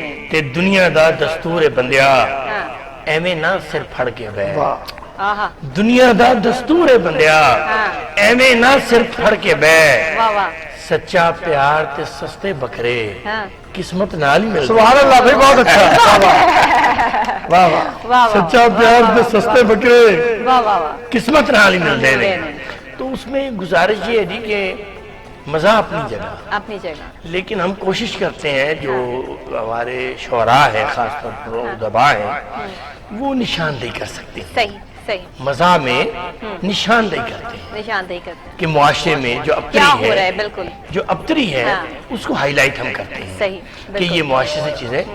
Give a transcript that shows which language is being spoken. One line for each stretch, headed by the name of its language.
Punjabi: تے دنیا دا دستور بندیا ایویں نہ سر پھڑ کے بے. دنیا دا دستور بندیا ایویں نہ سر پھڑ کے بے. سچا پیار تے سستے بکرے قسمت نال ہی ملتے.
Urdu: سبحان اللہ بھائی, بہت اچھا.
Punjabi: سچا پیار تے سستے بکرے قسمت نال ہی ملتے ہیں.
Urdu: تو اس میں گزارش یہ ہے جی کہ مزہ اپنی جگہ, لیکن ہم کوشش کرتے ہیں جو ہمارے شعراء ہیں خاص طور پر ادباء ہیں وہ نشاندہی کر سکتے ہیں. مزاح میں نشاندہی کرتے ہیں کہ معاشرے میں جو ابتری ہے اس کو ہائی لائٹ ہم کرتے ہیں کہ یہ معاشرے سے چیزیں.